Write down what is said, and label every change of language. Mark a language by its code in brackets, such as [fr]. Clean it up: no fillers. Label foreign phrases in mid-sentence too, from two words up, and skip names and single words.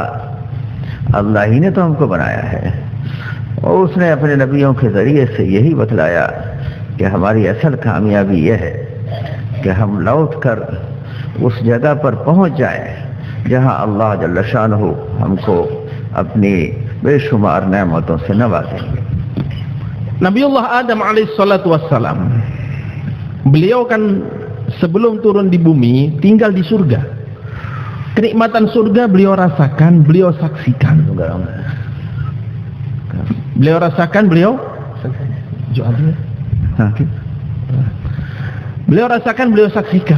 [ur] اللہ ہی نے تو ہم کو بنایا ہے، اور اس نے اپنے نبیوں کے ذریعے سے یہی بتلایا کہ ہماری اصل کامیابی یہ ہے کہ ہم لوٹ کر اس جگہ پر پہنچ جائیں جہاں اللہ جل شانہ ہم کو اپنی بے شمار نعمتوں سے نوازیں گے. [id] Nabiullah Adam [ar] عليه الصلاة والسلام, [id] beliau kan sebelum turun di bumi tinggal di surga. Kenikmatan surga beliau rasakan, beliau saksikan. Beliau rasakan, beliau rasakan, beliau saksikan.